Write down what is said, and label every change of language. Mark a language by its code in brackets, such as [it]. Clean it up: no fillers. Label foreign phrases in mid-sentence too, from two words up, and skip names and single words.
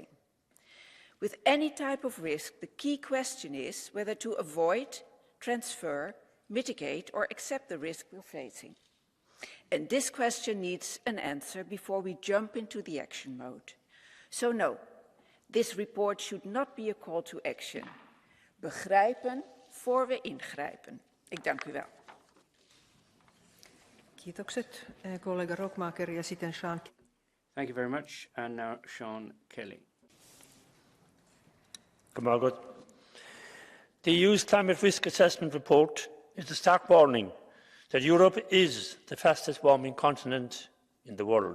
[en] With any type of risk, the key question is whether to avoid, transfer, mitigate, or accept the risk we're facing. And this question needs an answer before we jump into the action mode. So no, this report should not be a call to action. [nl] Begrijpen voor we ingrijpen. Ik dank u wel. [fi] Kiitokset, kollega Rockmaker ja sitten Sean. [en] Thank you very much. And now Sean Kelly. The EU's climate risk assessment report is a stark warning that Europe is the fastest warming continent in the world.